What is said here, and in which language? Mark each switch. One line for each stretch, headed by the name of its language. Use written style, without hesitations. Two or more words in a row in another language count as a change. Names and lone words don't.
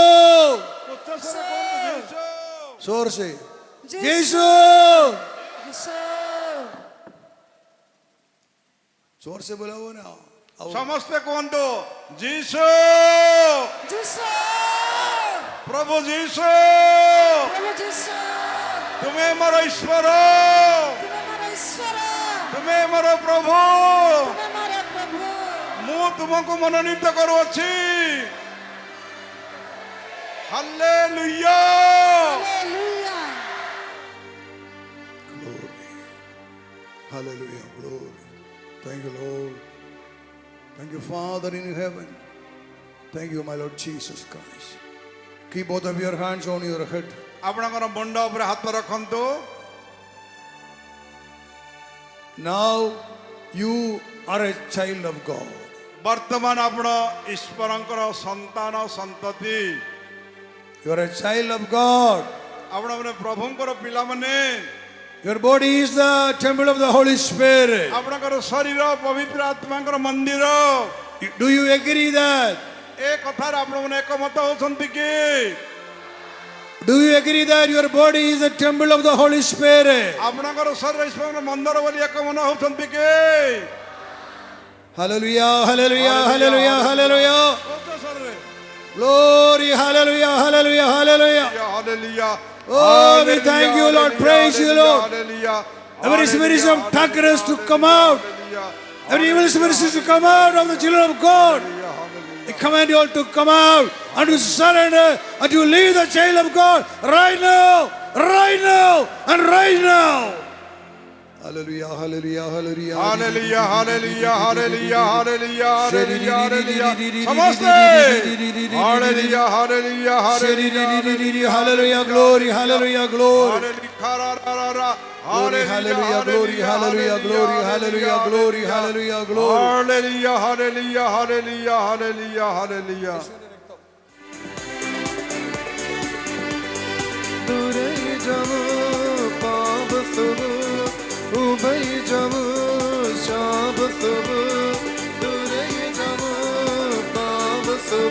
English: Source. Jesus.
Odia: ଯୀଶୁ
English: Source bravo now.
Odia: ସମସ୍ତେ କୁହନ୍ତୁ, ଯୀଶୁ, ଯୀଶୁ ପ୍ରଭୁ ଯୀଶୁ, ପ୍ରଭୁ ଯୀଶୁ ତୁମେ ମୋର ଈଶ୍ୱର, ତୁମେ ମୋର ଈଶ୍ୱର ତୁମେ ମୋର ପ୍ରଭୁ। ତୁମେ ମୋର ପ୍ରଭୁ। ମୁଁ ତୁମକୁ ମନୋନୀତ କରୁଅଛି। ହାଲେଲୁୟା। ହାଲେଲୁୟା।
English: Glory. Hallelujah. Glory. Thank You, Lord. Thank You, Father in heaven. Thank You, my Lord Jesus Christ. Keep both of your hands on your head.
Odia: ଆପଣଙ୍କର ମୁଣ୍ଡ ଉପରେ ହାତ ରଖନ୍ତୁ।
English: Now you are a child of God.
Odia: ବର୍ତ୍ତମାନ ଆପଣ ଈଶ୍ୱରଙ୍କର ସନ୍ତାନ ସନ୍ତତି।
English: You are a child of God.
Odia: ଆପଣମାନେ ପ୍ରଭୁଙ୍କର ପିଲାମାନେ।
English: Your body is the temple of the Holy Spirit.
Odia: ଆପଣଙ୍କର ଶରୀର ପବିତ୍ର ଆତ୍ମାଙ୍କର ମନ୍ଦିର।
English: Do you agree that?
Odia: ଏ କଥାରେ ଆପଣମାନେ ଏକମତ ହେଉଛନ୍ତି କି?
English: Do you agree that your body is the temple of the Holy Spirit?
Odia: ଆପଣଙ୍କର ଶରୀର ଈଶ୍ୱରଙ୍କର ମନ୍ଦିର ବୋଲି ଏକମତ ହେଉଛନ୍ତି କି?
English: Hallelujah, hallelujah, hallelujah, hallelujah.
Odia: କହୁଛ ଶରୀରରେ?
English: Glory, hallelujah, hallelujah, hallelujah.
Odia: ହାଲେଲୁୟା।
English: Oh, we thank You, Lord. Praise You, Lord.
Odia: ହାଲେଲୁୟା।
English: Every spirit of darkness to come out. Every evil spirit is to come out of the children of God. I command you all to come out and to surrender and to leave the child of God right now, right now, and right now. Hallelujah, hallelujah, hallelujah.
Odia: ହାଲେଲୁୟା, ହାଲେଲୁୟା, ହାଲେଲୁୟା, ହାଲେଲୁୟା, ହାଲେଲୁୟା, ହାଲେଲୁୟା। ସମସ୍ତେ ହାଲେଲୁୟା, ହାଲେଲୁୟା, ହାଲେଲୁୟା,
English: Hallelujah, glory, hallelujah, glory.
Odia: ହାଲେଲୁୟା,
English: Glory, hallelujah, glory, hallelujah, glory, hallelujah, glory, hallelujah, glory. Hallelujah, hallelujah, hallelujah, hallelujah, hallelujah.
Hindi: दूरे जाओ पाप सब उबई जाओ शाप सब दूरे जाओ पाप सब